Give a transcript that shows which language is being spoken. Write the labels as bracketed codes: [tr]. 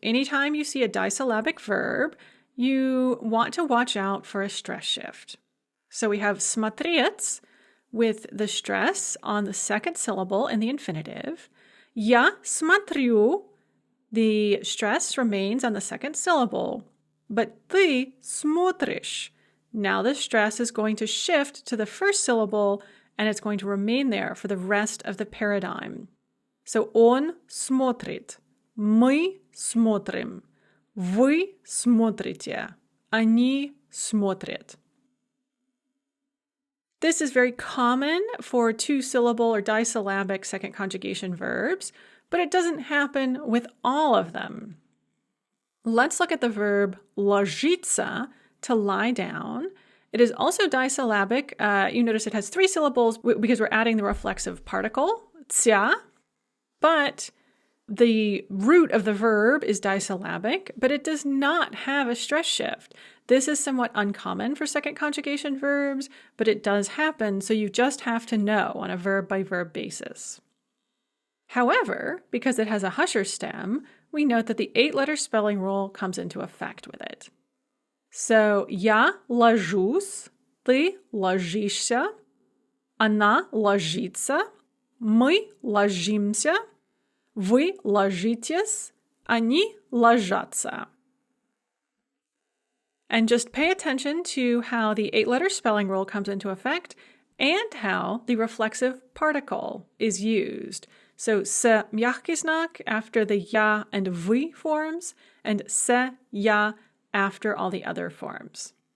[en] Anytime you see a disyllabic verb, you want to watch out for a stress shift. So we have смотреть with the stress on the second syllable in the infinitive. [ru] Я смотрю, [en] the stress remains on the second syllable. But [ru] ты смотришь. [en] Now the stress is going to shift to the first syllable and it's going to remain there for the rest of the paradigm. So [ru] он смотрит, мы смотрим, вы смотрите, они смотрят. [en] This is very common for 2-syllable or disyllabic second conjugation verbs, but it doesn't happen with all of them. Let's look at the verb ложиться, to lie down. It is also disyllabic. You notice it has 3 syllables because we're adding the reflexive particle, cia, but the root of the verb is disyllabic, but it does not have a stress shift. This is somewhat uncommon for second conjugation verbs, but it does happen, so you just have to know on a verb-by-verb basis. However, because it has a husher stem, we note that the 8-letter spelling rule comes into effect with it. So, [ru] я ложусь, ты ложишься, она ложится, мы ложимся, вы ложитесь, они ложатся. [en] And just pay attention to how the 8-letter spelling rule comes into effect and how the reflexive particle is used. So, [ru] с мягкий знак [en] after the я and вы forms, and с, я after all the other forms.